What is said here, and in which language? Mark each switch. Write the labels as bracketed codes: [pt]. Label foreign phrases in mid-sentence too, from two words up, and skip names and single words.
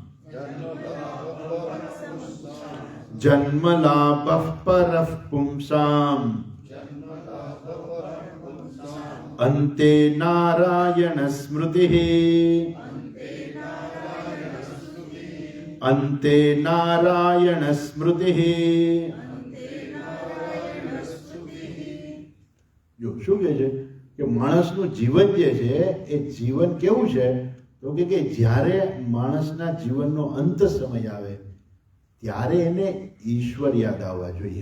[sa] जन्म लाभः परः पुंसाम् अन्ते नारायण स्मृतिः अन्ते नारायण स्मृतिः. [gu] જો શું કહે છે કે માણસનું જીવન જે છે એ જીવન કેવું છે? તો કે જ્યારે માણસના જીવનનો અંત સમય આવે ત્યારે એને ઈશ્વર યાદ આવવા જોઈએ.